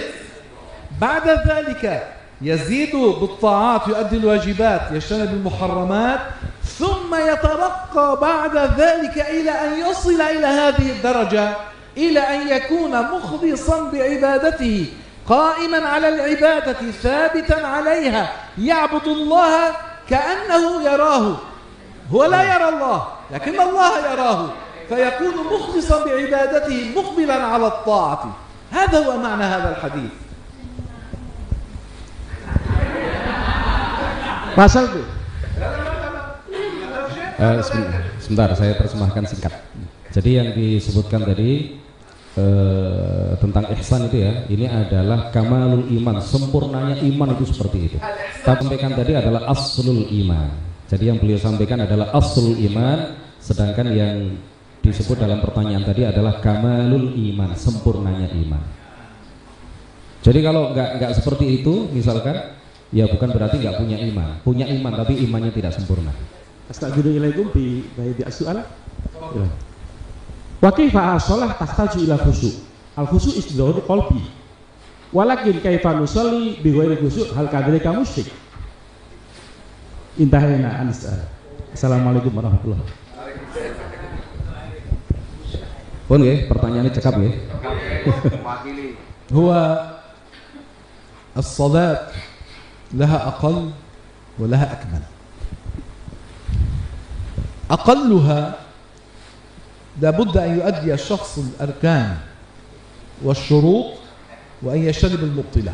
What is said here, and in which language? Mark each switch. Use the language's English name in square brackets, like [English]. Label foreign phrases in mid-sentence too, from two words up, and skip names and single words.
[Arabic] بعد ذلك يزيد بالطاعات، يؤدي الواجبات، يجتنب المحرمات، ثم يترقى بعد ذلك إلى أن يصل إلى هذه الدرجة، إلى أن يكون مخلصا بعبادته، قائما على العبادة، ثابتا عليها، يعبد الله كأنه يراه. هو لا يرى الله لكن الله يراه، فيكون مخلصا بعبادته مقبلا على الطاعة. هذا هو معنى هذا الحديث. [Indonesian] pasal itu. Sebentar, saya terjemahkan singkat. Jadi yang disebutkan tadi tentang ihsan itu ya, ini adalah [Arabic] كمال الإيمان, [Indonesian] sempurnanya iman itu seperti itu. Tapi sampaikan tadi adalah [Arabic] أصل الإيمان. [Indonesian] Jadi yang beliau sampaikan adalah [Arabic] أصل الإيمان, [Indonesian] sedangkan yang disebut dalam pertanyaan tadi adalah [Arabic] كمال الإيمان, [Indonesian] sempurnanya iman. Jadi kalau nggak seperti itu, misalkan, ya bukan berarti nggak punya iman. Punya iman tapi imannya tidak sempurna. [Arabic] أستغفر الله العظيم بالسؤال. وكيف الصلاة تحتاج إلى خشوع'. الخشوع استحضار القلب. ولكن كيف نصلي بغير خشوع هل كذلك مشرك. انتهينا السؤال. السلام عليكم ورحمة الله وبركاته. [Javanese] Pun nggih, pertanyaannya cekap nggih. [Arabic] هو الصلاة لها أقل ولها أكمل. أقلها لابد أن يؤدي الشخص الأركان والشروط وأن يجتنب المبطلات.